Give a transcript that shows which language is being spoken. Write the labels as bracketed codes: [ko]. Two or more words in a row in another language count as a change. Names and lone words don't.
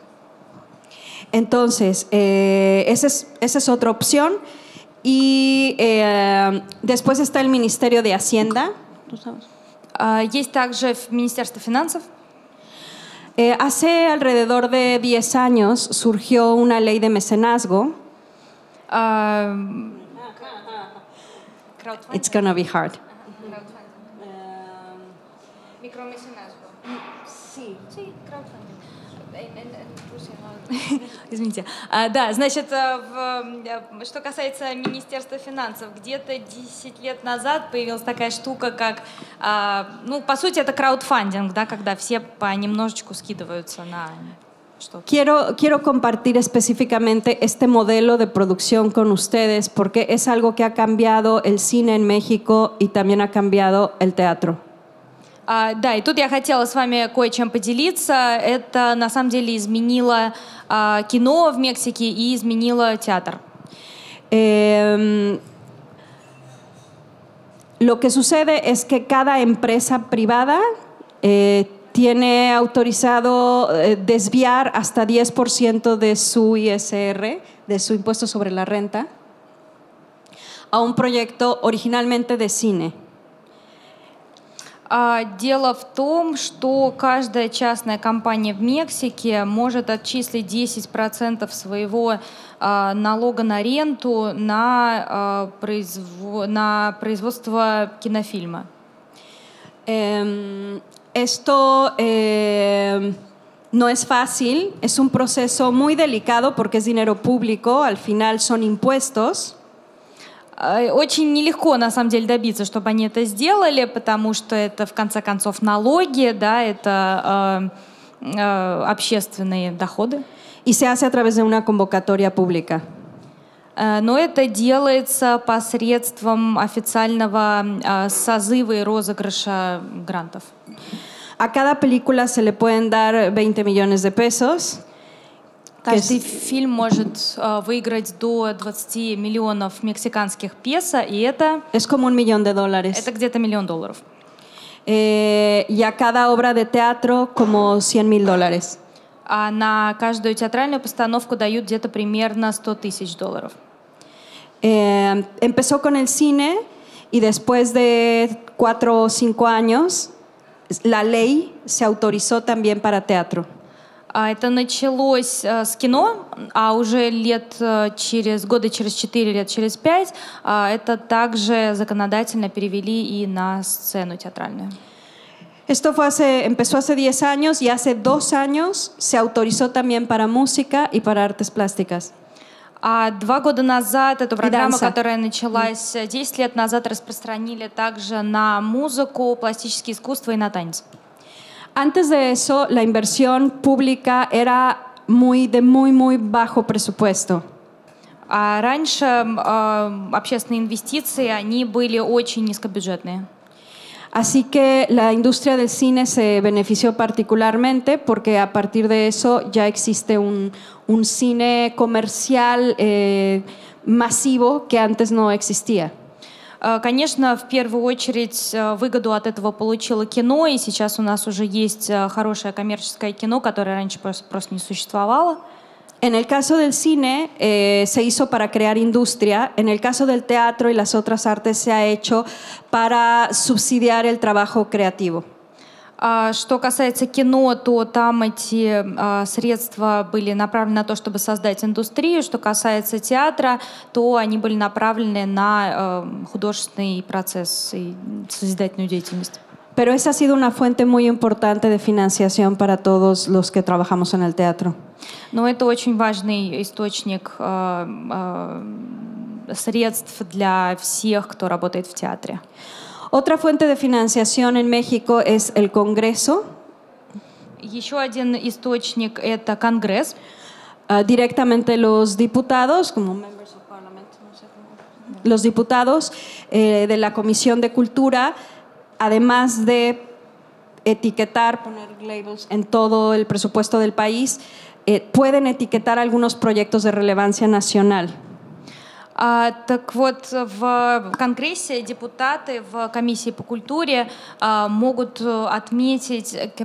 [es] Entonces, esa es otra opción. Y después está el Ministerio de Hacienda. [ru] Есть также Министерство финансов. [es] Hace alrededor de 10 años surgió una ley de mecenazgo. [en] It's gonna be hard. [ru] Микромеценазго. Sí, краудфандинг. Извините. Да, значит, что касается Министерства финансов, где-то 10 лет назад появилась такая штука, как, ну, по сути, это краудфандинг, да, когда все понемножечку скидываются на... что-то. [es] Quiero compartir específicamente este modelo de producción con ustedes porque es algo que ha cambiado el cine en México y también ha cambiado el teatro. [ru] Да, и тут я хотела с вами кое-чем поделиться. Это на самом деле изменило кино в Мексике и изменило театр. [es] Lo que sucede es que cada empresa privada tiene autorizado desviar hasta 10% de su ISR, de su impuesto sobre la renta, a un proyecto originalmente de cine. [ru] Дело в том, что каждая частная компания в Мексике может отчислить 10% своего налога на ренту на производство кинофильма. [es] Esto no es fácil, es un proceso muy delicado porque es dinero público, al final son impuestos. [ru] Очень нелегко, на самом деле, добиться, чтобы они это сделали, потому что это, в конце концов, налоги, да, это общественные доходы. [es] Y se hace a través de una convocatoria pública. [ru] Но это делается посредством официального созыва и розыгрыша грантов. [es] A cada película se le pueden dar 20 millones de pesos. [ru] Каждый фильм может выиграть до 20 миллионов мексиканских песо, и это... [es] Es como $1 millón. [ru] Это где-то $1 миллион. [es] Y a cada obra de teatro como $100,000. [ru] А на каждую театральную постановку дают где-то примерно $100,000. [es] Empezó con el cine y después de 4 o 5 años la ley se autorizó también para teatro. [ru] Это началось с кино, а уже года через 4 лет, через 5, это также законодательно перевели и на сцену театральную. [es] Esto empezó hace 10 años y hace 2 años se autorizó también para música y para artes plásticas. [ru] 2 года назад эту программу, которая началась 10 лет назад, распространили также на музыку, пластическое искусство и на танец. [es] Antes de eso, la inversión pública era de muy bajo presupuesto. [ru] А раньше общественные инвестиции, они были очень низкобюджетные. [es] Así que la industria del cine se benefició particularmente porque a partir de eso ya existe un cine comercial masivo que antes no existía. [ru] Конечно, в первую очередь выгоду от этого получило кино, и сейчас у нас уже есть хорошее коммерческое кино, которое раньше просто не существовало. [es] En el caso del cine se hizo para crear industria, en el caso del teatro y las otras artes se ha hecho para subsidiar el trabajo creativo. [ru] Что касается кино, то там эти средства были направлены на то, чтобы создать индустрию. Что касается театра, то они были направлены на художественный процесс и созидательную деятельность. [es] Pero esa ha sido una fuente muy importante de financiación para todos los que trabajamos en el teatro. [ru] Но это очень важный источник средств для всех, кто работает в театре. [es] Otra fuente de financiación en México es el Congreso. [ru] Еще один источник – это Конгресс. [es] Directamente los diputados, como [en] members of parliament, [es] los diputados de la Comisión de Cultura, además de etiquetar, poner labels en todo el presupuesto del país, pueden etiquetar algunos proyectos de relevancia nacional. [ru] Так вот, в Конгрессе депутаты в комиссии по культуре могут отметить...